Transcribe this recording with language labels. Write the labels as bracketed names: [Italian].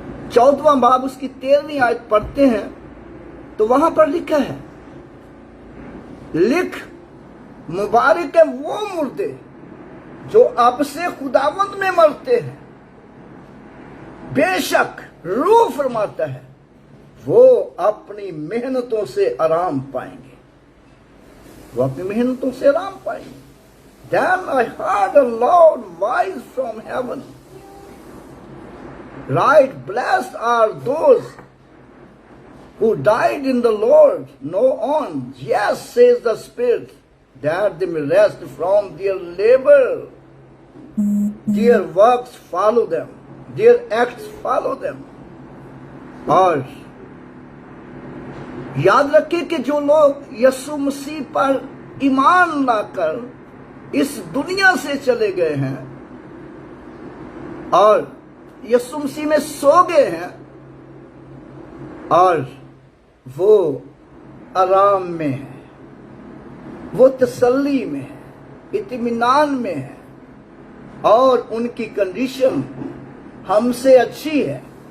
[Hindi] 14वां बाब उसकी 13वीं आयत पढ़ते हैं तो वहां पर लिखा है, लिख मुबारक है वो मुर्दे जो अब से खुदावंद में मरते हैं, बेशक रूह फरमाता है वो अपनी मेहनतों से आराम पाएंगे, वो अपनी मेहनतों से आराम पाएंगे। [English] Then I heard a loud voice from heaven, right, blessed are those who died in the Lord. No on, yes, says the Spirit, that they may rest from their labor. Their works follow them, their acts follow them. [Hindi] और याद रखें कि जो लोग यीशु मसीह पर ईमान लाकर इस दुनिया से चले गए हैं और यीशु मसीह में सो गए हैं, और वो आराम में है, वो तसल्ली में है, इत्मीनान में है, और उनकी कंडीशन हमसे अच्छी है।